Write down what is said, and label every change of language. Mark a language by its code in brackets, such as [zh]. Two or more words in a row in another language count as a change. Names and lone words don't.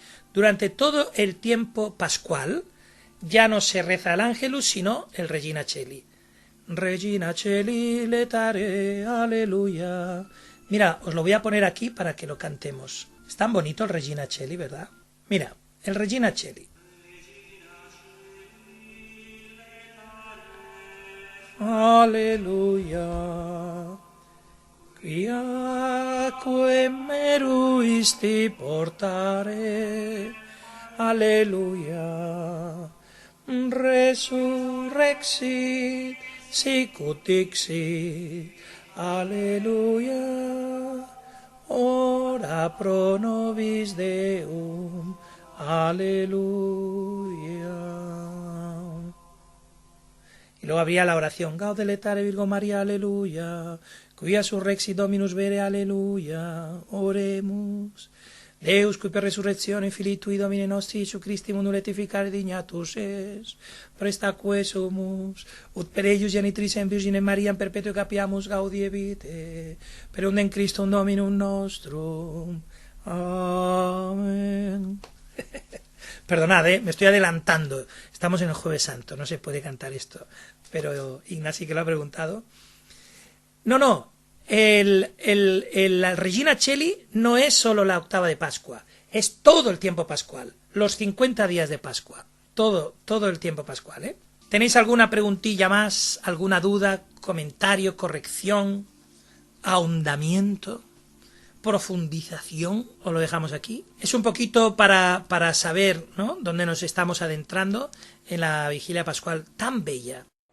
[es] Durante todo el tiempo pascual ya no se reza el Ángelus, sino el Regina Coeli. [la] Regina Coeli, letare, aleluya. [es] Mira, os lo voy a poner aquí para que lo cantemos. Es tan bonito el Regina Coeli, ¿verdad? Mira, el Regina Coeli. Aleluya. [la] Quiaque meruisti portare, alleluia, resurrexit, sicut dixit, alleluia, ora pro nobis Deum, alleluia. [es] Y luego habría la oración, [la] Gaude letare Virgo María, aleluya, quia surrexit Dominus vere, aleluya, oremus. Deus, qui per resurrezione Filii Tui Domine nostri Iesu Christi mundum rectificare dignatus es, prestaque sumus, ut per eius genitricem Virginem Mariam perpetuo capiamus gaudie vitae, per undem Christum Dominum nostrum. [es] Amén. Perdonad, me estoy adelantando. Estamos en el Jueves Santo, no se puede cantar esto. Pero Ignasi, que lo ha preguntado. No. El Regina Coeli no es solo la octava de Pascua. Es todo el tiempo pascual. Los 50 días de Pascua. Todo el tiempo pascual, ¿eh? ¿Tenéis alguna preguntilla más? ¿Alguna duda? ¿Comentario? ¿Corrección? ¿Ahondamiento? ¿Profundización? ¿O lo dejamos aquí? Es un poquito para saber, ¿no?, dónde nos estamos adentrando en la vigilia pascual tan bella.